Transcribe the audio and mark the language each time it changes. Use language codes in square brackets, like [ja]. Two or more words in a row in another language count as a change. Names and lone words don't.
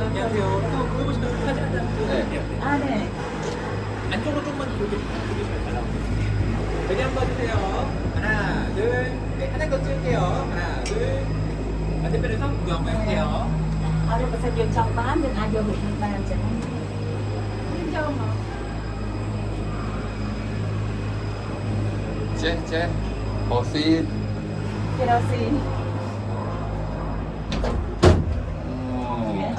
[ko] 안녕하세요. 또 보여보시면 사진 한 장 찍어드릴게요. 아, 네. 안쪽으로 조금만 보여주시면 잘 나옵니다. 여기 한번 봐주세요. 하나, 둘, 네, 하나 더 찍을게요. 하나, 둘. 반대편에서 구경 한번 해볼게요. 아래 버섯 [km] យើងចង់បានយើងអាចយកមកបានអញ្ចឹង ចេះអូស៊ី គេរកស៊ី អូ